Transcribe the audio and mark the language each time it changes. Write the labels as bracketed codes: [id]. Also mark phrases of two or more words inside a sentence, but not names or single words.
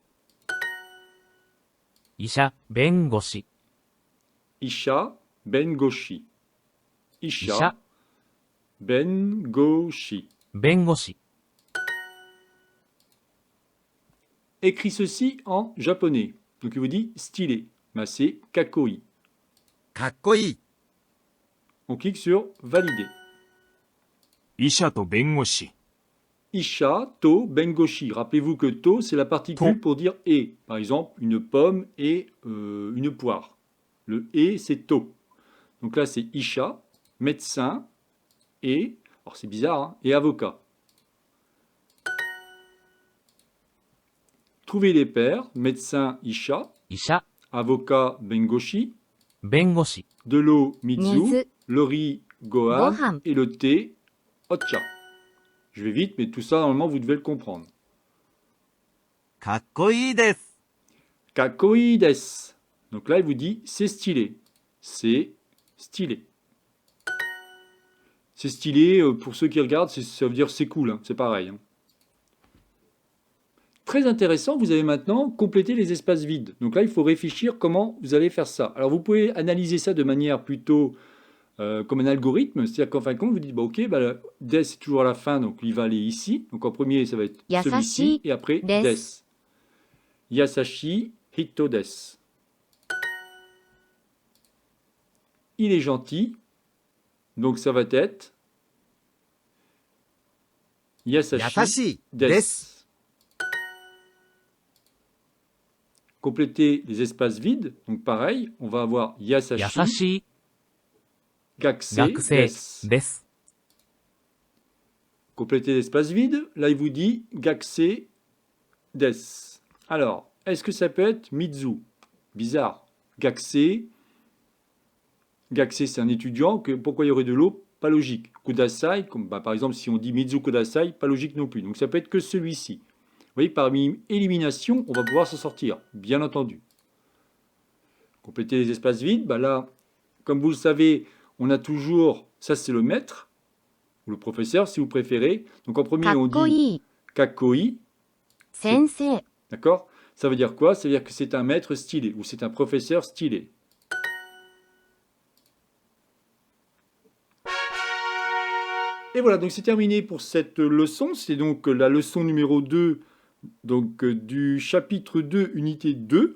[ja] 医者、弁護士. 医者、弁護士。医者、弁護士. [fr] Écrit ceci en japonais. Donc il vous dit stylé. Mais c'est kakoi. Kakkoi. On clique sur valider. [ja] 医者と弁護士. 医者、と, bengoshi. [fr] Rappelez-vous que to, c'est la particule pour dire et. Par exemple, une pomme et une poire. Le et, c'est to. Donc là, c'est Isha, médecin et, alors c'est bizarre, hein, et avocat. Trouvez les paires. Médecin, Isha. Avocat, bengoshi. De l'eau, mizu. Le riz, gohan. Et le thé, ocha. Je vais vite, mais tout ça, normalement, vous devez le comprendre. [ja] かっこいいです. かっこいいです. [fr] Donc là, il vous dit, c'est stylé. C'est stylé. C'est stylé, pour ceux qui regardent, ça veut dire c'est cool, hein, c'est pareil. Hein. Très intéressant, vous avez maintenant complété les espaces vides. Donc là, il faut réfléchir comment vous allez faire ça. Alors, vous pouvez analyser ça de manière plutôt comme un algorithme, c'est-à-dire qu'en fin de compte, vous dites, bah, ok, bah, des c'est toujours à la fin, donc il va aller ici. Donc en premier, ça va être celui-ci, et après des. [ja] 優しい人です. [fr] Il est gentil, donc ça va être [ja] 優しいです. [fr] Compléter les espaces vides, donc pareil, on va avoir Yasashi. [ja] Gakusei 学生 desu. です。 [fr] Complétez l'espace vide. Là, il vous dit [ja] 学生です. [fr] Alors, est-ce que ça peut être Mizu? Bizarre. [ja] 学生。学生, [fr] c'est un étudiant. Pourquoi il y aurait de l'eau? Pas logique. Kudasai, comme par exemple, si on dit [ja] 水ください, [fr] pas logique non plus. Donc, ça peut être que celui-ci. Vous voyez, parmi élimination, on va pouvoir s'en sortir, bien entendu. Compléter les espaces vides, là, comme vous le savez, on a toujours, ça c'est le maître, ou le professeur si vous préférez. Donc en premier, [ja] か [fr] on [ja] っこ [fr] dit [ja] いい。 kakoi, 先生。 [fr] d'accord? Ça veut dire quoi? Ça veut dire que c'est un maître stylé, ou c'est un professeur stylé. Et voilà, donc c'est terminé pour cette leçon. C'est donc la leçon numéro 2 donc, du chapitre 2, unité 2.